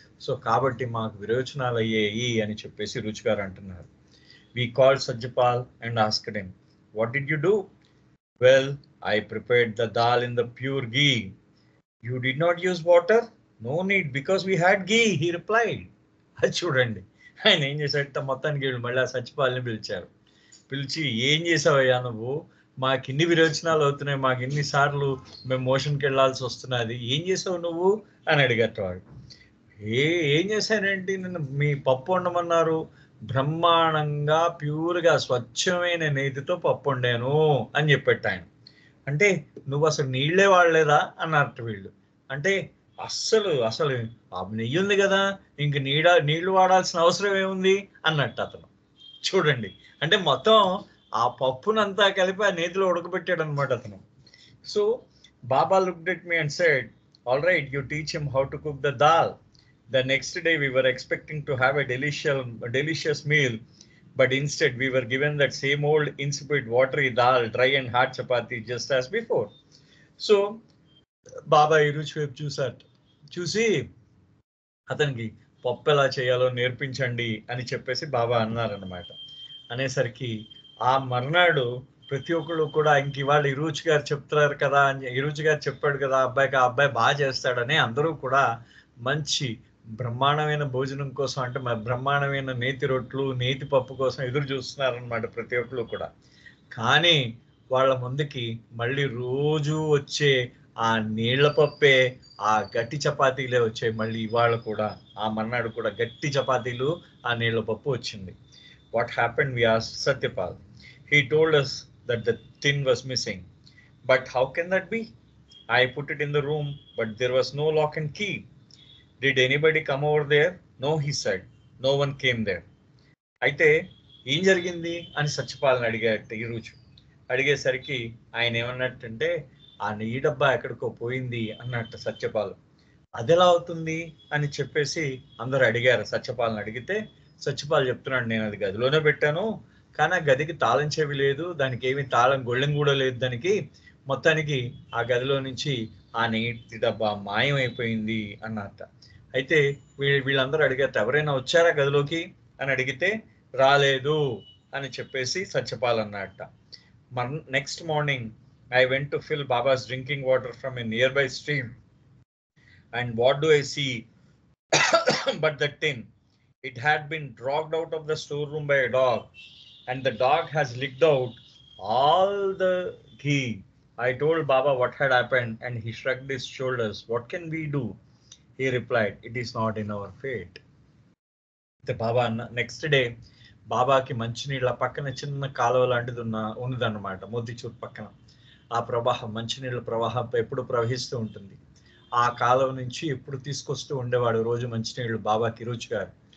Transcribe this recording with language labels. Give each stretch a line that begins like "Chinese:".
Telugu: So కాబట్టి మాకు విరోచనాలు అయ్యాయి అని చెప్పేసి రుచి గారు అంటున్నారు.
English: We called Satyapal and asked him, what did you do? Well, I prepared the dal in the pure ghee. You did not use water? No need, because we had ghee, he replied.
Telugu: అది చూడండి, ఆయన ఏం చేశాడట, మొత్తానికి మళ్ళీ సత్యపాల్ని పిలిచి ఏం చేసావయ్యా నువ్వు, మాకు ఇన్ని విరోచనాలు అవుతున్నాయి, మాకు ఇన్నిసార్లు మేము మోషన్కి వెళ్ళాల్సి వస్తున్నది, ఏం చేసావు నువ్వు అని అడిగట వాడు. ఏం చేశానంటే నన్ను మీ పప్పు వండమన్నారు, బ్రహ్మాండంగా ప్యూర్గా స్వచ్ఛమైన నేతితో పప్పు వండాను అని చెప్పేట ఆయన. అంటే నువ్వు అసలు నీళ్లే వాడలేదా అన్నట్టు వీళ్ళు. అంటే అస్సలు నెయ్యి ఉంది కదా, ఇంక నీళ్లు వాడాల్సిన అవసరం ఏముంది అన్నట్టు అతను. చూడండి, అంటే మొత్తం ఆ పప్పునంతా కలిపి ఆ నేతిలో ఉడకబెట్టాడు అనమాట అతను.
English: So Baba looked at me and said, "All right, you teach him how to cook the dal." The next day we were expecting to have a delicious meal, but instead we were given that same old insipid watery dal, dry and hard chapati just as before.
Telugu: So బాబా ఈ రుచి వైపు చూసి అతనికి పప్పు ఎలా చేయాలో నేర్పించండి అని చెప్పేసి బాబా అన్నారన్నమాట. అనేసరికి ఆ మర్నాడు ప్రతి ఒక్కళ్ళు కూడా ఇంక ఇవాళ ఇరుచి గారు చెప్తున్నారు కదా అని, ఇరుచి గారు చెప్పాడు కదా అబ్బాయికి, ఆ అబ్బాయి బాగా చేస్తాడని అందరూ కూడా మంచి బ్రహ్మాండమైన భోజనం కోసం, అంటే బ్రహ్మాండమైన నేతి రొట్లు నేతి పప్పు కోసం ఎదురు చూస్తున్నారనమాట ప్రతి ఒక్కళ్ళు కూడా. కానీ వాళ్ళ ముందుకి మళ్ళీ రోజు వచ్చే ఆ నీళ్ల పప్పే, ఆ గట్టి చపాతీలే వచ్చాయి. మళ్ళీ ఇవాళ కూడా ఆ మర్నాడు కూడా గట్టి చపాతీలు ఆ నీళ్ల పప్పు వచ్చింది.
English: What happened? We asked Satyapal. He told us that the tin was missing. But how can that be? I put it in the room, but there was no lock and key. Did anybody come over there? No, he said. No one came there.
Telugu: అయితే ఏం జరిగింది అని సత్యపాలని అడిగాట ఈరోజు. అడిగేసరికి ఆయన ఏమన్నట్టంటే, ఆ నెయ్యి డబ్బా ఎక్కడికో పోయింది అన్నట్టు సత్యపాలు. అదెలా అవుతుంది అని చెప్పేసి అందరూ అడిగారు. సత్యపాలను అడిగితే సత్యపాల్ చెప్తున్నాడు, నేను అది గదిలోనే పెట్టాను, కానీ ఆ గదికి తాళం చెవి లేదు, దానికి ఏమి తాళం గొళ్ళెం కూడా లేదు దానికి, మొత్తానికి ఆ గదిలో నుంచి ఆ నెయ్యి డబ్బా మాయమైపోయింది అన్నట్ట. అయితే వీళ్ళందరూ అడిగారు, ఎవరైనా వచ్చారా గదిలోకి అని అడిగితే రాలేదు అని చెప్పేసి సత్యపాల్ అన్నట్ట.
English: Next morning I went to fill Baba's drinking water from a nearby stream, and what do I see but the tin? It had been dragged out of the storeroom by a dog, and the dog has licked out all the ghee. I told Baba what had happened, and he shrugged his shoulders. What can we do? He replied, it is not in our fate. The Baba next day,
Telugu: బాబాకి మంచినీళ్ళ పక్కన చిన్న కాలువ లాంటిది ఉన్నదన్నమాట, మోతిచూర్ పక్కన. ఆ ప్రవాహం, మంచినీళ్ళ ప్రవాహం ఎప్పుడు ప్రవహిస్తూ ఉంటుంది. ఆ కాలువ నుంచి ఎప్పుడు తీసుకొస్తూ ఉండేవాడు రోజు మంచినీళ్ళు బాబాకి రుచి గారు.